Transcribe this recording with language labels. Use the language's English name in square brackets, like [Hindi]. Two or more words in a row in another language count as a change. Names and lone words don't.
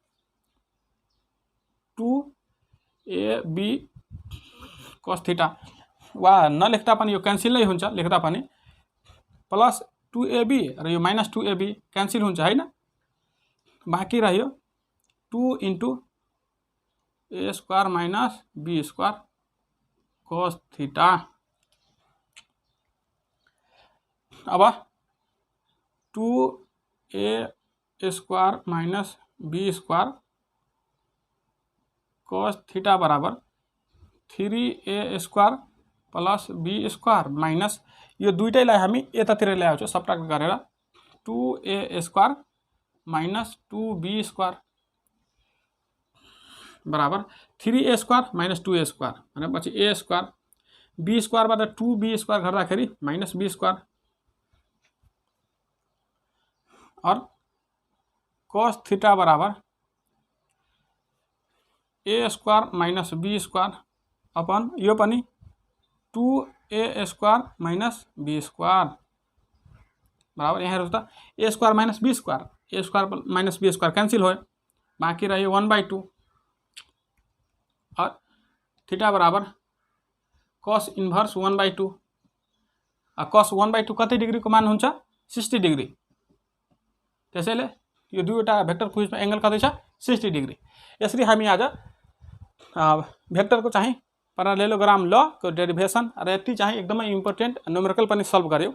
[English] 2ab cos theta, [Nepali] वा नलेख्दा पनि यो क्यान्सल नै हुन्छ, लेख्दा पनि [English] plus 2ab [Nepali] र यो [English] minus 2ab cancel [Nepali] हुन्छ हैन, बाँकी रह्यो [English] 2 into a square minus b square cos theta. [Nepali] अब [English] 2a square minus b square cos theta [Nepali] बराबर [English] 3a square plus b square minus [Nepali] यो दुईटैलाई हामी यतातिर ल्याउँछौं सबट्र्याक्ट गरेर [English] 2a square minus 2b square [Nepali] बराबर [English] 3a square minus 2a square [Nepali] भनेपछि [English] a square b [Nepali] स्क्वायरबाट [English] 2b square [Nepali] गर्दाखेरि [English] minus b square [Nepali] और [English] cos theta [Nepali] बराबर [English] a square minus b square [Nepali] अपन यो पनि [English] 2a square minus b square [Nepali] बराबर, यहाँ हेर्नुस् त [English] a square minus b square, a square minus b square cancel [Nepali] हो, बाँकी रह्यो 1/2 और थीटा बराबर [English] cos inverse [Nepali] 1/2, cos 1/2 कति डिग्री को मान हुन्छ 60 डिग्री, त्यसैले यो दुईवटा भेक्टर क्विजमा एंगल कति छ 60 डिग्री। यसरी हामी आज भेक्टर को चाहिँ [English] parallelogram law [Nepali] को डेरिभेसन र यति चाहिँ एकदमै [English] important numerical [Nepali] पनि सल्भ गर्यौं।